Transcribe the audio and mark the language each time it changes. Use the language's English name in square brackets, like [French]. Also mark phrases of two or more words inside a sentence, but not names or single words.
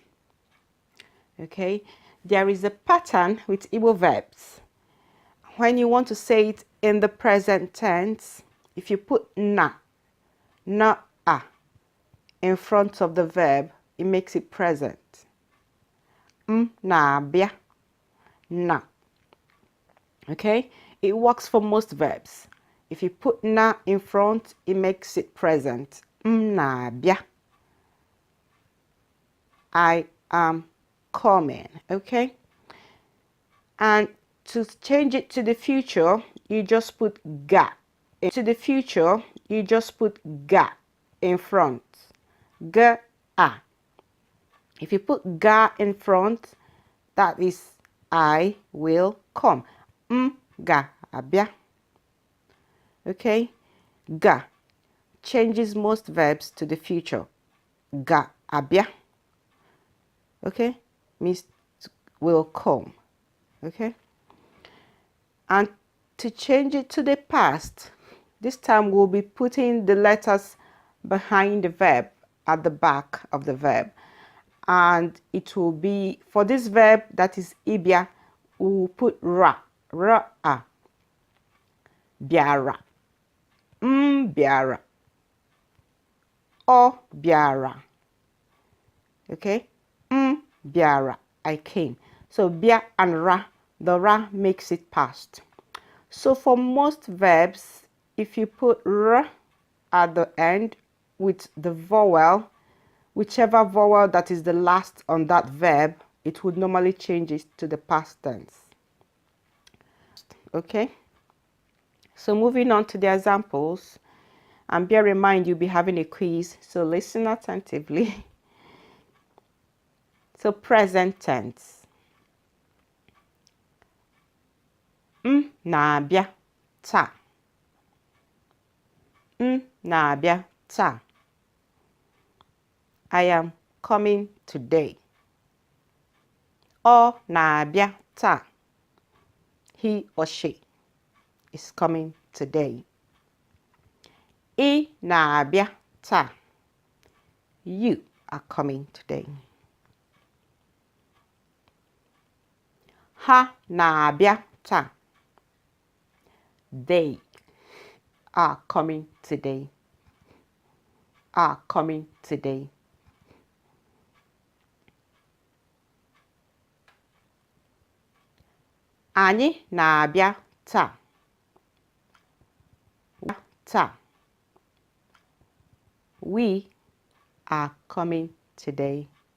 [English] Okay, there is a pattern with Igbo verbs. When you want to say it in the present tense, if you put na a in front of the verb, it makes it present. [Igbo] Na bia, na. [English] Okay, it works for most verbs. If you put na in front, it makes it present. [Igbo] Na bia, [English] I am coming. Okay, and to change it to the future, you just put ga. To the future, you just put ga in front. [Igbo] Ga. [English] If you put ga in front, that is I will come. [Igbo] Ga abia. [English] Okay, ga changes most verbs to the future. [Igbo] Ga abia. [English] Okay, means will come. Okay, and to change it to the past, this time we'll be putting the letters behind the verb at the back of the verb, and it will be for this verb that is ibia, we will put ra a. [Igbo] Biara, biara, o biara. Okay, biara, [English] I came. So bia and ra, the ra makes it past. So for most verbs, if you put r at the end with the vowel, whichever vowel that is the last on that verb, it would normally change it to the past tense. Okay, so moving on to the examples, and bear in mind you'll be having a quiz, so listen attentively. So present tense. [Igbo] Na-abịa taa. Na-abịa taa. [English] I am coming today. [Igbo] Ọ na-abịa taa. [English] He or she is coming today. [Igbo] Ị na-abịa taa. [English] You are coming today. [Igbo] Ha na-abịa taa. [English] They are coming today. Are coming today. [Igbo] Anyị na-abịa taa. Taa. [English] We are coming today.